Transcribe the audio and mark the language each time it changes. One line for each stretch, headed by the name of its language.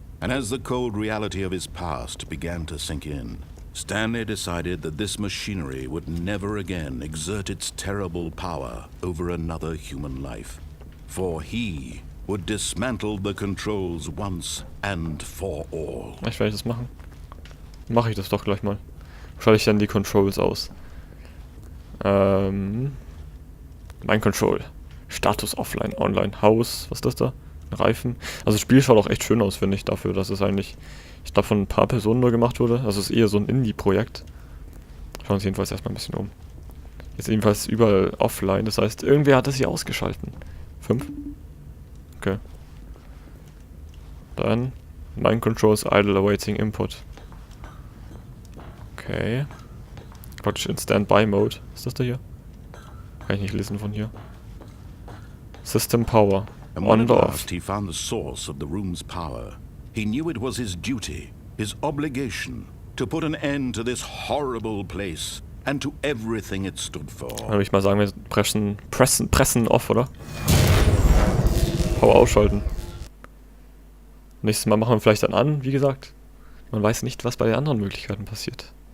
English: And as the cold reality of his past began to sink in, Stanley decided that this machinery would never again exert its terrible power over another human life. For he would dismantle the controls once and for all.
German: Vielleicht werde ich das machen. Mache ich das doch gleich mal. Schalte ich dann die Controls aus. Mein Control. Status offline, online, Haus. Was ist das da? Reifen. Also das Spiel schaut auch echt schön aus, finde ich, dafür, dass es eigentlich, ich glaube, von ein paar Personen nur gemacht wurde. Also es ist eher so ein Indie-Projekt. Schauen wir uns jedenfalls erstmal ein bisschen um. Jetzt ebenfalls überall offline, das heißt, irgendwer hat das hier ausgeschalten.
English: 5? Okay. Dann Mind Controls Idle Awaiting Input. Okay.
German: Praktisch in Standby-Mode. Ist das da hier? Kann ich nicht lesen von hier.
English: System Power. And when On at or off. last he found the source of the room's power, he knew it was his duty, his obligation, to put an end to this horrible place and to everything it stood for.
German: Dann würde ich mal sagen, wir pressen off, oder? Power ausschalten. Nächstes Mal machen wir vielleicht dann an, wie gesagt. Man weiß nicht, was bei den anderen Möglichkeiten passiert.